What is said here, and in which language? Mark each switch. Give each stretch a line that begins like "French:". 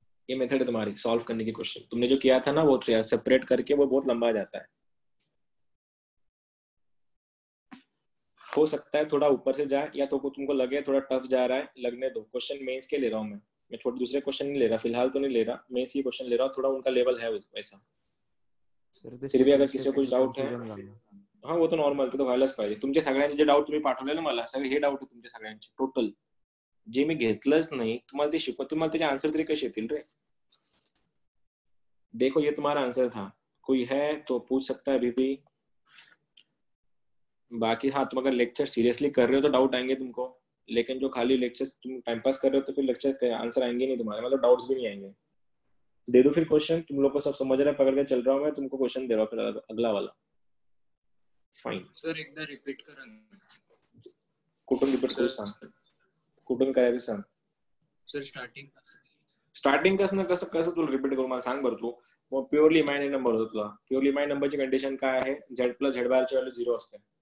Hindi: ये मेथड है तुम्हारी सॉल्व करने की। क्वेश्चन तुमने जो किया था ना वो सेपरेट करके, वो बहुत लंबा जाता है, हो सकता है थोड़ा ऊपर से जाए, या तो तुमको लगे थोड़ा टफ जा रहा है, लगने दो। क्वेश्चन मेंस के ले रहा हूँ मैं छोटे दूसरे क्वेश्चन नहीं ले रहा फिलहाल, तो नहीं ले रहा, मेंस ही क्वेश्चन ले रहा हूँ, थोड़ा उनका लेवल है वैसा। फिर भी अगर किसी को कुछ डाउट है, हाँ वो तो नॉर्मल,
Marathi: तो व्हायलाच पाहिजे। तुमचे सगळ्यांचे जे डाऊट तुम्ही पाठवले ना मला, सगळे हे डाऊट तुमचे सगळ्यांचे टोटल, जे मी घेतलंच नाही तुम्हाला ते शिकवत, तुम्हाला त्याचे आंसर तरी कसे येतील रे।
Hindi: देखो ये तुम्हारा आंसर था, कोई है तो पूछ सकता है अभी भी। बाकी हाँ, तुम अगर लेक्चर सीरियसली कर रहे हो तो डाउट आएंगे तुमको, लेकिन जो खाली लेक्चर तुम टाइम पास कर रहे हो तो फिर लेक्चर के आंसर आएंगे नहीं तुम्हारे, मतलब डाउट्स भी नहीं आएंगे। दे दो फिर क्वेश्चन, तुम लोग को सब समझ रहा है, पकड़ के चल रहा हूँ मैं, तुमको क्वेश्चन दे रहा हूँ फिर अगला वाला।
English: fine
Marathi: सर एकदा रिपीट करा, कुठून रिपीट करू सांग, कुठून करायचं सांग। सर स्टार्टिंग कसं तुला रिपीट करू मला सांग बरं तू। मग प्युअरली इमॅजिनरी नंबर होतो तुला, प्युअरली इमॅजिनरी नंबरची कंडिशन काय आहे, z प्लस z बारची व्हॅल्यू 0 असते।